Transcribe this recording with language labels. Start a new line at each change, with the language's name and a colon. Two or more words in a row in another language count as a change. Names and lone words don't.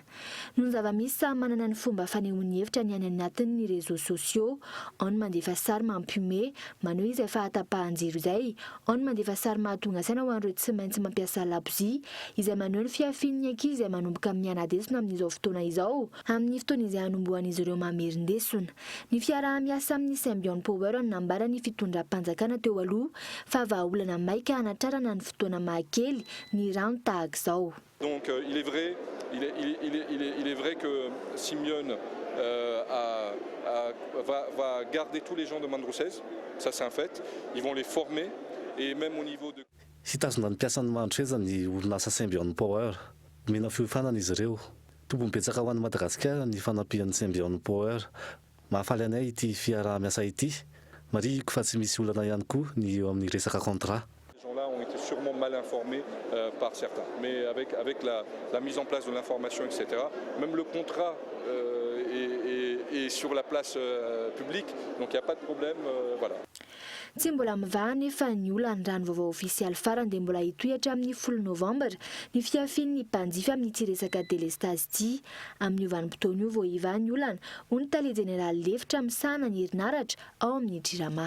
Malagasy: Noho ny zava-misy samy manana ny fomba fanehoan'ny hevitra ny any anatin'ny
French: réseaux sociaux,
Malagasy: ao ny mandefa sary mampihomehy maneho izay fahatapahan-jiro izay, ao ny mandefa sary mahatonga saina ho an'ireo tsy maintsy mampiasa labozia izay maneho ny fiafian'ny ankizy izay manomboka amin'ny anadesona amin'izao fotoana izao amin'ny fotoana izay hanombohan'izy ireo mamerindesona. Ny fiaraha-miasa amin'ny Symbion Power nambara ny fitondram-panjakana teo aloha fa vahaolana maika hanatrarana ny fotoana mahakely ny rano tahaka izao.
French: Donc il est vrai que Simeone va garder tous les gens de Mandrousses, ça c'est un fait. Ils vont les former et même au niveau de
Malagasy: Sitazona ny mpiasan'ny Mandrousses ny orinasa Symbion Power. Mena fiofanana izy ireo. Tombom-betsaka ho an'i Madagasikara ny fanampian'ny Symbion Power. Mahafaly anay ity fiaraha-miasa ity. Mariko fa tsy misy olana ihany koa ny eo amin'ny resaka contrat.
French: Ces gens-là ont été sûrement mal informés par certains. Mais avec la mise en place de l'information, etc., même le contrat est sur la place publique, donc il n'y a pas de problème. Voilà.
Malagasy: Tsy mbola mivaha nefa ny olana rano vaovao ofisialy farany dia mbola hitohatra amin'ny 10 novambra ny fiafian'ny mpanjifa amin'ity resaka délestage ity. Amin'ny vanim-potoana io vao hivaha ny olana ho ny tale jeneraly lefitra misahana ny herinaratra ao amin'ny Jirama.